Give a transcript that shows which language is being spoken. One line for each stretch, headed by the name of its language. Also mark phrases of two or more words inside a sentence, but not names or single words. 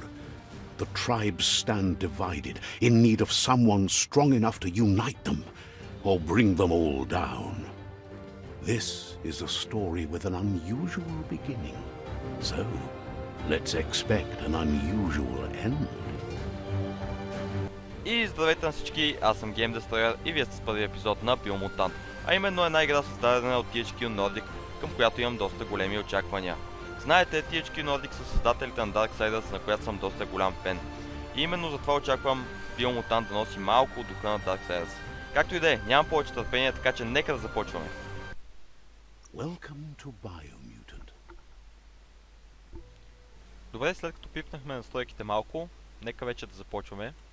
English: The tribes stand divided, in need of someone strong enough to unite them, or bring them all down. This is a story with an unusual beginning. So, let's expect an unusual end.
Bulgarian: И здравейте на всички, аз съм Game Destroyer и вие сте с първи епизод на Biomutant, а именно една игра създадена от THQ Nordic, към която имам доста големи очаквания. Знаете, THQ Nordic са създателите на Darksiders, на която съм доста голям фен. И именно затова очаквам Biomutant да носи малко от духа на Darksiders. Както и да е, нямам повече търпение, така че нека да започваме.
English: Welcome to Biomutant.
Bulgarian: Добре, след като пипнахме настройките малко, нека вече да започваме.